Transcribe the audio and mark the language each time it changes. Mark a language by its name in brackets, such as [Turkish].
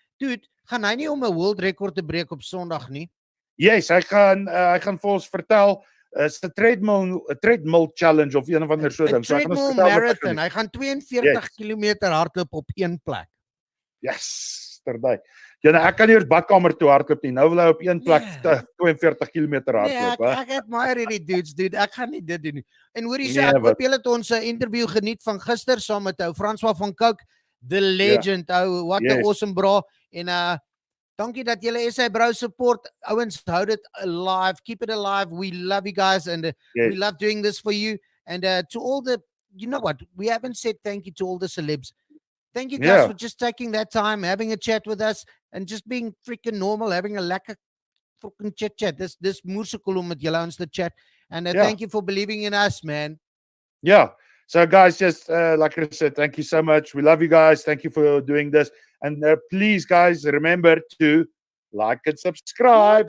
[Afrikaans] Dude, gaan hy nie om 'n world record te breek op Sondag nie? Yes, hy gaan vir ons vertel, is 'n treadmill challenge of een of ander so ding. [English] So treadmill marathon. [Afrikaans] Hy gaan 42 km hardloop op een plek. Yes, terdaai. Ja, ek kan nie eers badkamer toe hardloop nie. Nou wil hy op een plek 42 km hardloop, hè. Ek admire hierdie dudes, dude. Ek gaan nie dit doen nie. En hoor jy sê, ek hoop julle het ons interview geniet van gister saam met ou François van Cooke, the legend. [English] Oh, what an awesome bro. [Afrikaans] En dankie dat julle SA Bro support. Ouens, hou dit alive. [English] Keep it alive. We love you guys, and we love doing this for you. And to all the, you know what, we haven't said thank you to all the celebs. Thank you guys for just taking that time, having a chat with us, and just being freaking normal, having a lekker fucking chit-chat. [Afrikaans] This moerse cool om met julle ons te chat. [English] And thank you for believing in us, man. Yeah. So guys, just like I said, thank you so much. We love you guys. Thank you for doing this. And please, guys, remember to like and subscribe.